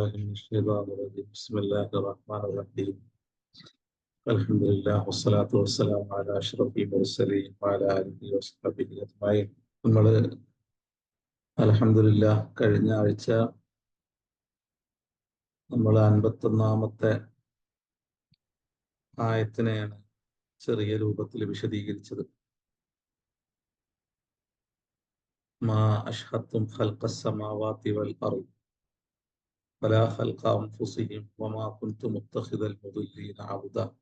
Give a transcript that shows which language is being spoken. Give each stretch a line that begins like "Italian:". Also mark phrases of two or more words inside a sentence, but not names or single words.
Arabic: الشيطان الرجيم بسم الله الرحمن الرحيم الحمد لله والصلاة والسلام على أشرف المرسلين وعلى آله وصحبه أجمعين.
Malayalam: നമ്മൾ അൽഹംദുലില്ലാഹ് കഴിഞ്ഞ ആഴ്ച നമ്മൾ 51ാമത്തെ ആയത്തിനെയാണ് ചെറിയ രൂപത്തിൽ വിശദീകരിച്ചത്.
Arabic: ما أشهدتهم خلق السماوات والأرض ولا خلق أنفسهم وما كنت متخذ المضلين عضدا.